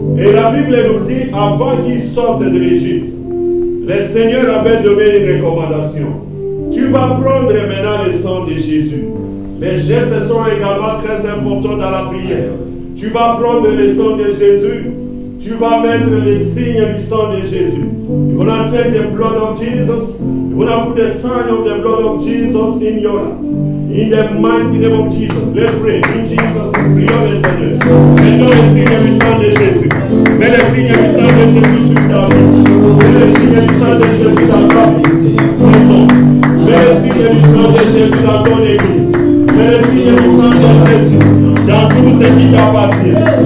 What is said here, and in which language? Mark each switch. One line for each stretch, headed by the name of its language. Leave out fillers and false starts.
French: Et la Bible nous dit, avant qu'ils sortent de l'Égypte, le Seigneur avait donné une recommandation. Tu vas prendre maintenant le sang de Jésus. Les gestes sont également très importants dans la prière. Tu vas prendre le sang de Jésus. Tu vas mettre les signes du sang de Jésus.
English: You're going to take the blood of Jesus. You're going to put the sign of the blood of Jesus in your life. In the mighty name of Jesus. Let's pray. In Jesus,
French: prions le Seigneur. Mettons les signes du sang de Jésus. Mets les signes du sang de Jésus sur ta vie. Mets les signes du sang de Jésus dans ta maison. Mets les signes du sang de Jésus dans ton église. Mets les signes du sang de Jésus dans tout ce qui t'appartient.